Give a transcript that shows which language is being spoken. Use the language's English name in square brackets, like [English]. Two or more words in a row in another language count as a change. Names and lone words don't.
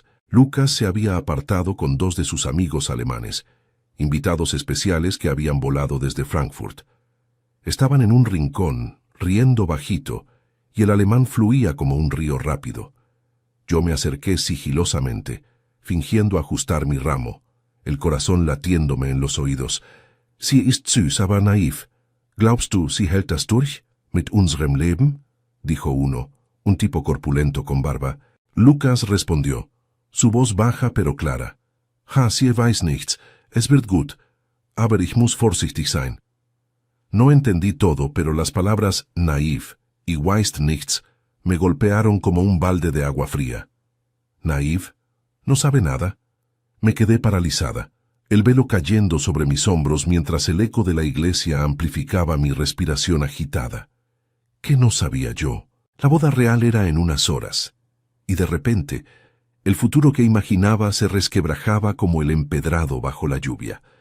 [Spanish] Lucas se había apartado con dos de sus amigos alemanes, invitados especiales que habían volado desde Frankfurt. Estaban en un rincón, riendo bajito, y el alemán fluía como un río rápido. Yo me acerqué sigilosamente, fingiendo ajustar mi ramo, el corazón latiéndome en los oídos. [German] «Sie ist süß, aber naiv. Glaubst du, sie hält das durch, mit unserem Leben?», [Spanish] dijo uno, un tipo corpulento con barba. Lucas respondió, su voz baja pero clara. [German] «Ja, sie weiß nichts, es wird gut, aber ich muss vorsichtig sein». [Spanish] No entendí todo, pero las palabras naiv y [German] weißt nichts [Spanish] me golpearon como un balde de agua fría. «¿Naiv? ¿No sabe nada?». Me quedé paralizada, el velo cayendo sobre mis hombros mientras el eco de la iglesia amplificaba mi respiración agitada. ¿Qué no sabía yo? La boda real era en unas horas, y de repente, el futuro que imaginaba se resquebrajaba como el empedrado bajo la lluvia.